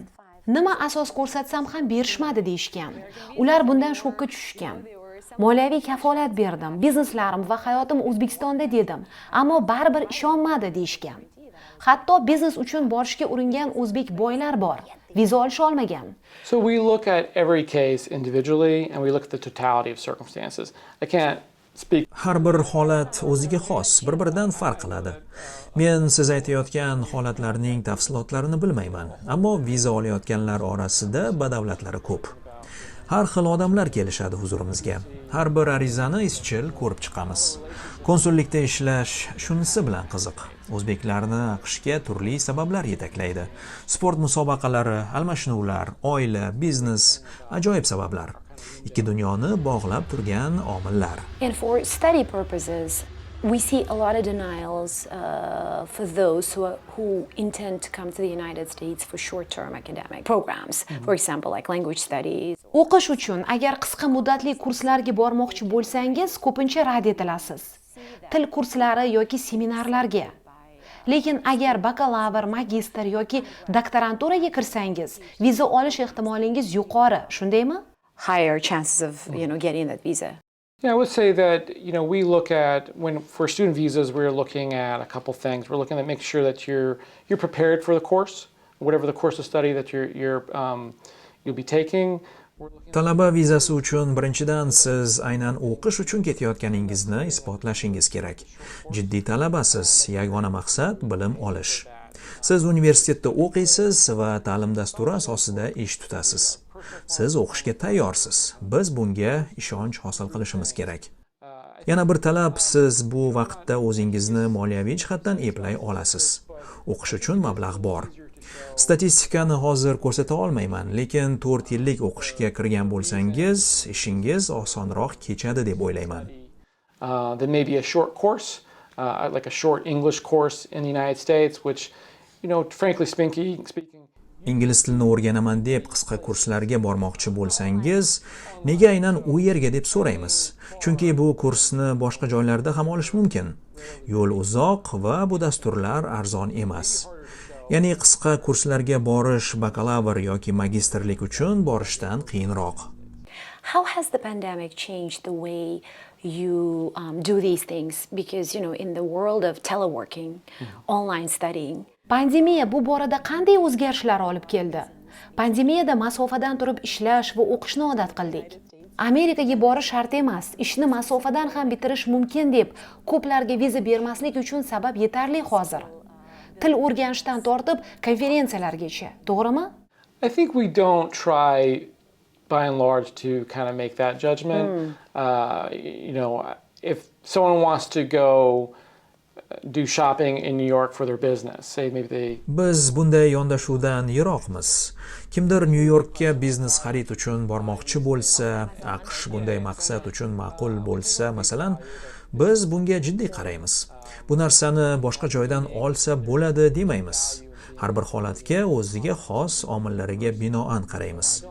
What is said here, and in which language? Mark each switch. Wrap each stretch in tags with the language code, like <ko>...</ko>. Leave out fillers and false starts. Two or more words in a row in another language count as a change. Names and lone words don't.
<uz>Nima asos ko'rsatsam ham berishmadi deyishgan. Ular bundan shokka tushishgan. Moliyaviy kafolat berdim, bizneslarim va hayotim O'zbekistonda dedim, ammo baribir ishonmadi deyishgan. Hatto biznes uchun borishga uringan o'zbek boylar bor, viza olisha olmagan.</uz> <en>So we look at every case individually and we look at the totality of circumstances. I can't speak.</en> <uz>Har bir holat o'ziga xos, bir-biridan farq qiladi. Men siz aytayotgan holatlarning tafsilotlarini bilmayman, ammo viza olayotganlar orasida badavlatlari ko'p. Har xil odamlar kelishadi huzurimizga. Har bir arizani izchil ko'rib chiqamiz. Konsullikda ishlash shunisi bilan qiziq. O'zbeklarni AQShga turli sabablar yetaklaydi. Sport musobaqalari, almashinuvlar, oila, biznes, ajoyib sabablar. Ikki dunyoni bog'lab turgan omillar.</uz> <en>And for study purposes, we see a lot of denials for those who intend to come to the United States for short-term academic programs, for example, like language studies.</en> <uz>O'qish uchun agar qisqa muddatli kurslarga bormoqchi bo'lsangiz, ko'pincha rad etilasiz. Til kurslari yoki seminarlarga. Lekin agar bakalavr, magistr yoki doktoranturaga kirsangiz, viza olish ehtimolingiz yuqori, shundaymi?</uz> <en>Higher chances of, getting that visa. Yeah, I would say that, we look at, for student visas, we're looking at a couple things. We're looking at making sure that you're prepared for the course, whatever the course of study that you'll be taking.</en> <uz>Talaba vizasi uchun birinchidan siz aynan o'qish uchun ketayotganingizni isbotlashingiz kerak. Jiddiy talabasiz, yagona maqsad bilim olish. Siz universitetda o'qiysiz va ta'lim dasturi asosida ish tutasiz. Siz o'qishga tayyorsiz. Biz bunga ishonch hosil qilishimiz kerak. Yana bir talab, siz bu vaqtda o'zingizni moliyaviy jihatdan eplay olasiz. O'qish uchun mablag' bor. Statistikani hozir ko'rsata olmayman, lekin 4 yillik o'qishga kirgan bo'lsangiz, ishingiz osonroq kechadi deb o'ylayman.</uz> <en>There may be a short course, like a short English course in the United States, which, frankly speaking,</en> <uz>Ingliz tilini o'rganaman deb qisqa kurslarga bormoqchi bo'lsangiz, nega aynan u yerga deb so'raymiz. Chunki bu kursni boshqa joylarda ham olish mumkin. Yo'l uzoq va bu dasturlar arzon emas. Ya'ni qisqa kurslarga borish bakalavr yoki magistrlik uchun borishdan qiyinroq.</uz> <en>How has the pandemic changed the way you do these things? Because, in the world of teleworking, online studying,</en> <uz>Pandemiya bu borada qanday o'zgarishlar olib keldi? Pandemiyada masofadan turib ishlash va o'qishni odat qildik. Amerikaga borish shart emas, ishni masofadan ham bitirish mumkin deb ko'plarga viza bermaslik uchun sabab yetarli hozir. Til o'rganishdan tortib konferensiyalargacha, to'g'rimi?</uz> <en>I think we don't try, by and large, to kind of make that judgment. If someone wants to go do shopping in New York for their business, say maybe they...</en> <uz>Biz bunday yondashuvdan yiroqmiz. Kimdir New Yorkka biznes xarid uchun bormoqchi bo'lsa, AQSh bunday maqsad uchun ma'qul bo'lsa, masalan, biz bunga jiddiy qaraymiz. Bu narsani boshqa joydan olsa bo'ladi demaymiz. Har bir holatga o'ziga xos omillariga binoan qaraymiz.</uz>